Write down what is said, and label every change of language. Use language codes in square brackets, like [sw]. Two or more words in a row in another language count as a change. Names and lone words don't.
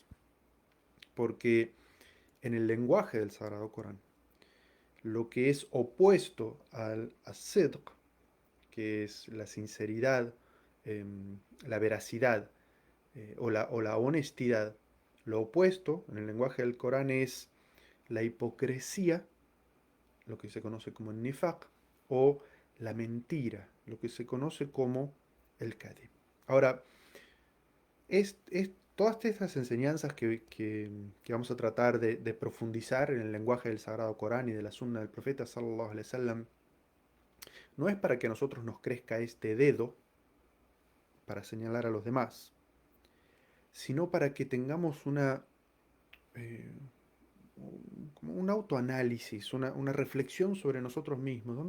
[es] Porque en el lenguaje del Sagrado Corán, lo que es opuesto al as-sidq, que es la sinceridad, eh, la veracidad o la honestidad, lo opuesto en el lenguaje del Corán es la hipocresía, lo que se conoce como el nifaq, o la mentira, lo que se conoce como el kadhib. Ahora, todas estas enseñanzas que vamos a tratar de profundizar en el lenguaje del Sagrado Corán y de la Sunna del Profeta [ar] صلى الله عليه وسلم, [es] no es para que a nosotros nos crezca este dedo para señalar a los demás, sino para que tengamos eh, como un autoanálisis, una reflexión sobre nosotros mismos, dónde